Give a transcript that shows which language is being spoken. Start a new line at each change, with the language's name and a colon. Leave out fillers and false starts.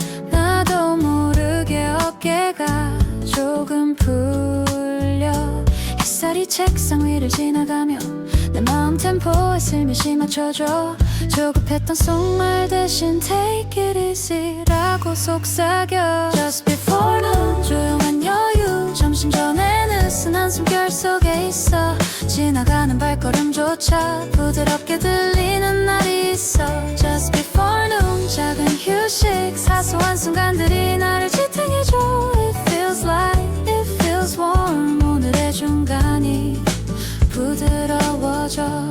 Korean: 나도 모르게 어깨가 조금 풀려. 햇살이 책상 위를 지나가며 내 마음 템포에 슬며시 맞춰줘. 조급했던 속말 대신
English: Take it easy
Korean: 라고 속삭여.
English: Just before noon
Korean: 조용한 여유. 점심 전에 느슨한 숨결 속에 있어. 지나가는 발걸음조차 부드럽게 들리는 날이 있어.
English: Just before noon
Korean: 작은 휴식 사소한 순간들이 나를 지탱해줘.
English: It feels like, it feels warm.
Korean: 오늘의 중간이 부드러워져.